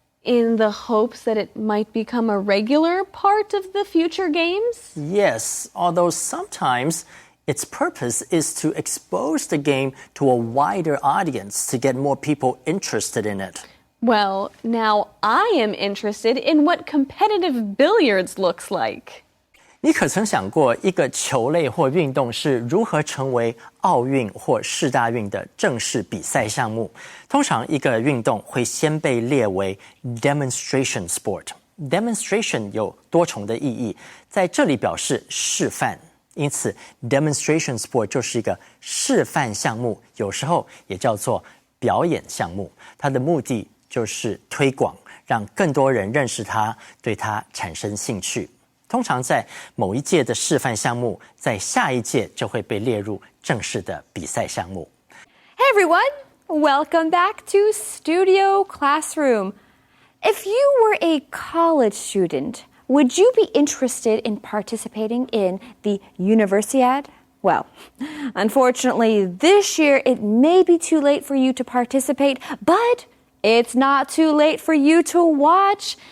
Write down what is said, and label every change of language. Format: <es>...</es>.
<en>In the hopes that it might become a regular part of the future games? Yes, although sometimes its purpose is to expose the game to a wider audience to get more people interested in it. Well, now I am interested in what competitive billiards looks like.</en> <zh>你可曾想过，一个球类或运动是如何成为奥运或世大运的正式比赛项目？通常，一个运动会先被列为 demonstration sport。demonstration 有多重的意义，在这里表示示范，因此 demonstration sport 就是一个示范项目，有时候也叫做表演项目。它的目的就是推广，让更多人认识它，对它产生兴趣。通常在某一届的示范项目，在下一届就会被列入正式的比赛项目。</zh> <en>Hey everyone, welcome back to Studio Classroom. If you were a college student, would you be interested in participating in the Universiad? Well, unfortunately, this year it may be too late for you to participate, but it's not too late for you to watch.</en>